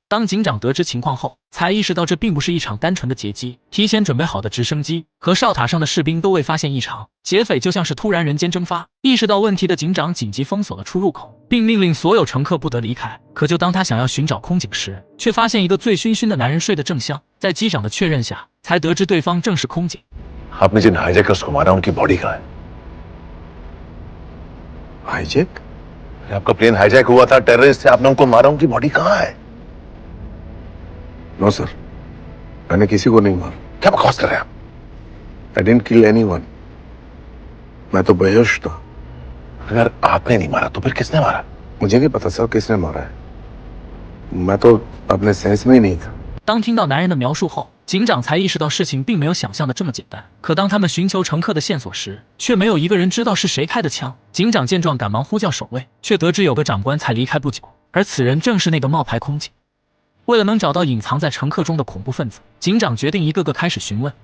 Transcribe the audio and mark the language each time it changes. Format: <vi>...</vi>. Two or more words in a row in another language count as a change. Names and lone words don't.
<zh>当警长得知情况后，才意识到这并不是一场单纯的劫机，提前准备好的直升机和哨塔上的士兵都未发现异常，劫匪就像是突然人间蒸发。意识到问题的警长紧急封锁了出入口，并命令所有乘客不得离开。可就当他想要寻找空警时，却发现一个醉醺醺的男人睡得正香。在机长的确认下，才得知对方正是空警。</zh> <hi>आपने जिन हाईजैक का उसको मारा उनकी बॉडी कहाँ है? हाईजैक? आपका प्लेन हाईजैक हुआ था, टेररिस्ट थे, आपने उनको मारा, उनकी बॉडी कहाँ है?</hi> <en>no sir,</en> <hi>मैंने किसी को नहीं मारा। क्या बकवास कर रहे हैं आप?</hi> <en>I didn't kill anyone.</en> <hi>मैं तो बेहोश था। अगर आपने नहीं मारा तो फिर किसने मारा? मुझे नहीं पता सर किसने मारा है। मैं तो अपने सेंस में ही नहीं था。</hi> <zh>当听到男人的描述后，警长才意识到事情并没有想象的这么简单。可当他们寻求乘客的线索时，却没有一个人知道是谁开的枪。警长见状，赶忙呼叫守卫，却得知有个长官才离开不久，而此人正是那个冒牌空警。为了能找到隐藏在乘客中的恐怖分子，警长决定一个个开始询问。</zh>